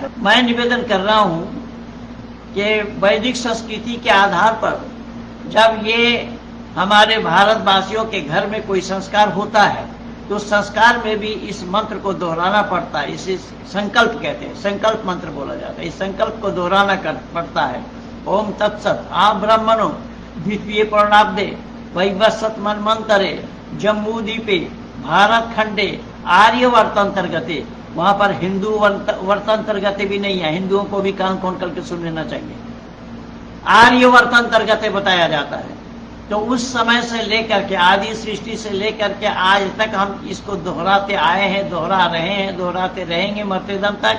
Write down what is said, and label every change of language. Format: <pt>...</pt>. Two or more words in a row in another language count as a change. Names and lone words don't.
<hi>मैं निवेदन कर रहा हूँ कि वैदिक संस्कृति के आधार पर जब ये हमारे भारत वासियों के घर में कोई संस्कार होता है तो उस संस्कार में भी इस मंत्र को दोहराना पड़ता है. इसे संकल्प कहते हैं, संकल्प मंत्र बोला जाता है. इस संकल्प को दोहराना पड़ता है.</hi> <sa>ओम तत्सत् आ ब्रह्मणो द्वितीय पूर्णाब्दे वैवस्वत मनमंतरे जम्मू द्वीपे भारत खंडे आर्य वर्तांतर्गते.</sa> <hi>वहां पर हिंदू वर्तांतर्गते भी नहीं है, हिंदुओं को भी कान खोल करके सुन लेना चाहिए.</hi> <sa>आर्य वर्तांतर्गते</sa> <hi>बताया जाता है. तो उस समय से लेकर के आदि सृष्टि से लेकर के आज तक हम इसको दोहराते आए हैं, दोहरा रहे हैं, दोहराते रहेंगे मरते दम तक.</hi>